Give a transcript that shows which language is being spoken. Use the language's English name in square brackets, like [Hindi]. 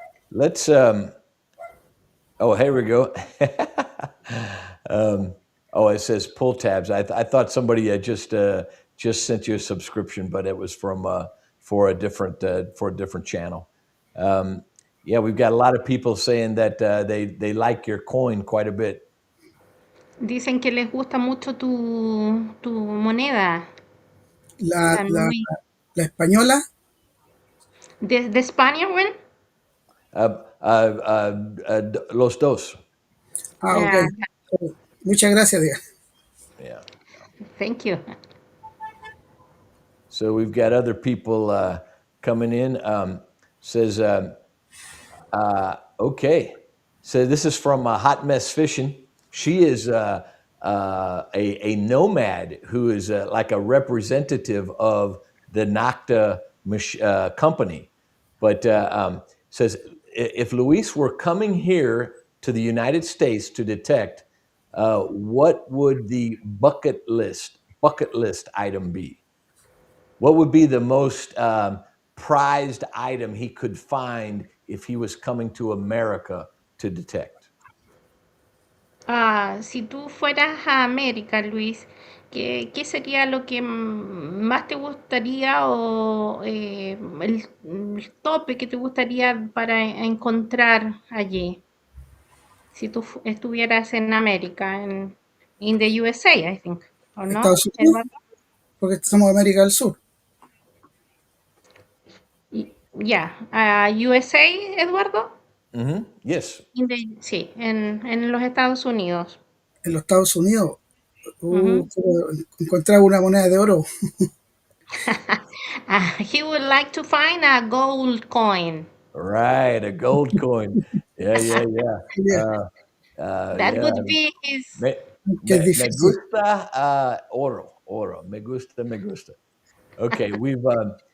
[English] Let's. Oh, here we go. um, oh, it says pull tabs. I thought somebody had just sent you a subscription, but it was from for a different channel. Um, yeah, we've got a lot of people saying that they like your coin quite a bit. [Spanish] Dicen que les gusta mucho tu moneda. La, Están la, muy... la española, ¿De España, bueno? Los dos. [English] ok. Ah, [Spanish] Muchas gracias, Diana. [English] Yeah. thank you. So we've got other people coming in. Says. Okay. So this is from Hot Mess Fishing. She is a nomad who is like a representative of the Nocta company. But says if Luis were coming here to the United States to detect, what would the bucket list item be? What would be the most prized item he could find if he was coming to America to detect? [Spanish] Si tú fueras a América, Luis, ¿qué sería lo que más te gustaría o el tope que te gustaría para encontrar allí? Si tú estuvieras en América, [English] in the USA, I think, [Spanish] ¿o no, Estados Unidos, Eduardo? porque somos América del Sur. Ya, USA, Eduardo. [English] Yes. [Spanish] Sí, en los Estados Unidos. En los Estados Unidos, Ujú. encontrar una moneda de oro. [English] He would like to find a gold coin. Right, a gold coin. Yeah, yeah, yeah. Yeah, That Yeah. would be his. [Spanish] Me, que es me difícil. gusta oro. Me gusta, me gusta. [English] Okay, we've caught